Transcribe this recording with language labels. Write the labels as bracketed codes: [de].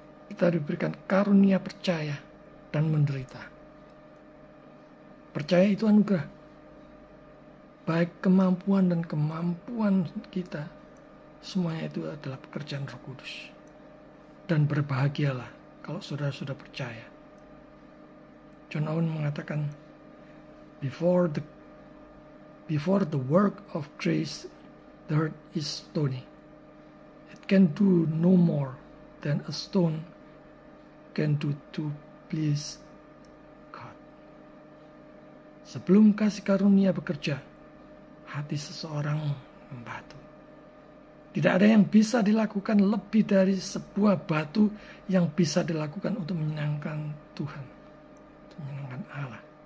[id] Kita diberikan karunia percaya dan menderita. Percaya itu anugerah. Baik kemampuan dan kemampuan kita, semuanya itu adalah pekerjaan Roh Kudus. Dan berbahagialah kalau saudara sudah percaya. [en] John Owen [id] mengatakan, [en] before the work of grace, the heart is stony. It can do no more than a stone can do to please God. [id] Sebelum kasih karunia bekerja, hati seseorang membatu. Tidak ada yang bisa dilakukan lebih dari sebuah batu yang bisa dilakukan untuk menyenangkan Tuhan, untuk menyenangkan Allah.